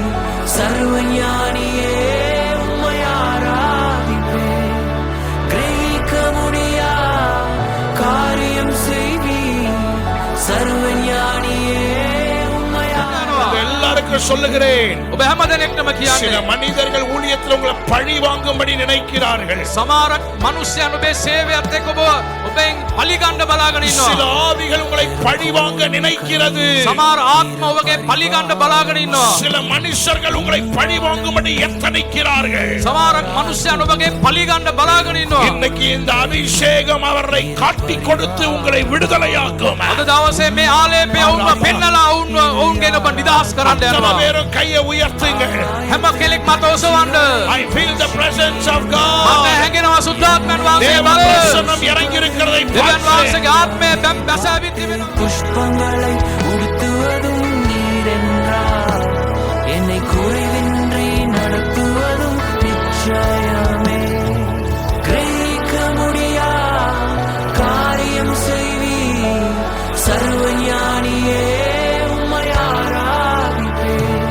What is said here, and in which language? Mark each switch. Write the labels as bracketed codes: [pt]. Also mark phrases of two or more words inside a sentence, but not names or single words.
[ta] சர்வஞானியே உம்மை ஆராதிப்பேன். கிரகிக்க முடியா காரியம் செய்வீர். சர்வஞானியே உம்மை எல்லாருக்கும் சொல்லுகிறேன். சில மனிதர்கள் ஊழியத்தில் உங்களை பழி வாங்கும்படி நினைக்கிறார்கள். [si] සමහරක් මනුෂ්‍යයන් ඔබේ සේවයත් එක්ක ඔබෙන් පලි ගන්න බලාගෙන ඉන්නවා. [ta] சில ஆவிகள் உங்களை பழி வாங்க நினைக்கிறது. [si] සමහර ආත්ම ඔබගේ පලි ගන්න බලාගෙන ඉන්නවා. [ta] சில மனுஷர்கள் உங்களை பழி வாங்கும்படி எத்தனைக்கிறார்கள். [si] සමහරක් මනුෂ්‍යයන් ඔබගේ පලි ගන්න බලාගෙන ඉන්නවා. [ta] இன்னைக்கு இந்த அபிஷேகம் அவரை காட்டி கொடுத்து உங்களை விடுதலையாக்கும். [si] අද දවසේ මේ ආලේපය වුණා පෙන්නලා ඔවුන්ගේ ඔබ නිදහස් කරන්න යනවා. [ta] வேறும் கையை உயர்த்துங்க. [si] හැම කෙනෙක් මත ඔසවන්න. [en] I feel the presence of God. [si] මට හැඟෙනවා සුද්ධාත්මයන් වහන්සේ [ta] தேவ [si] බලය. [ta] பிரசன்னம் இறங்கி இருக்கிறதை [si] දෙවියන් වහන්සේගේ ආත්මය බැසවිත් තිබෙනවා. [ta] புஷ்பங்களை உடுத்துவதும் நீர் என்றார். என்னை குறைவின்றி நடத்துவதும் நிச்சயமே. கிரகிக்க முடியா காரியம் செய்வீர். சர்வஞானியே உம்மை ஆராதிப்பேன்.